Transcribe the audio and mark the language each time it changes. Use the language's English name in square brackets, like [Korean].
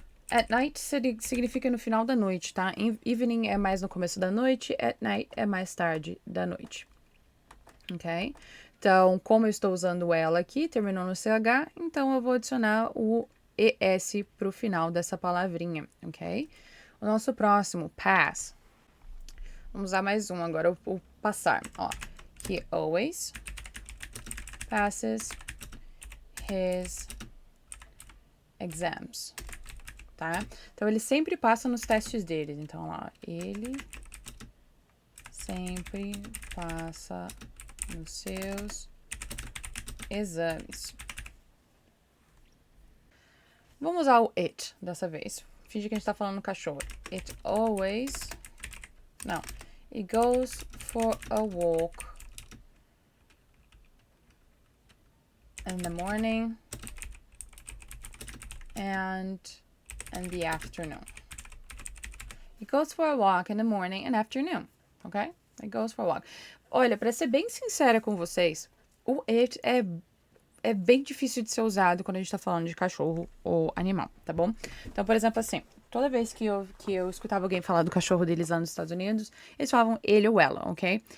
[Portuguese] At night significa no final da noite, tá? Evening é mais no começo da noite, at night é mais tarde da noite. Ok? Então, como eu estou usando ela aqui, terminou no CH, então eu vou adicionar o ES para o final dessa palavrinha, ok? O nosso próximo, pass. Vamos usar mais um agora, o passar. Ó, [English] he always passes his exams, tá? [Portuguese] Então, ele sempre passa nos testes dele. Então, ó, ele sempre passa nos seus exames. Vamos usar o it dessa vez. Finge que a gente tá falando cachorro. [English] It always... [Portuguese] Não. [English] It goes for a walk in the morning and in the afternoon. It goes for a walk in the morning and afternoon. Ok? It goes for a walk. [Portuguese] Olha, pra ser bem sincera com vocês, o it é bem difícil de ser usado quando a gente tá falando de cachorro ou animal, tá bom? Então, por exemplo, assim, toda vez que eu escutava alguém falar do cachorro deles lá nos Estados Unidos, eles falavam ele ou ela, ok?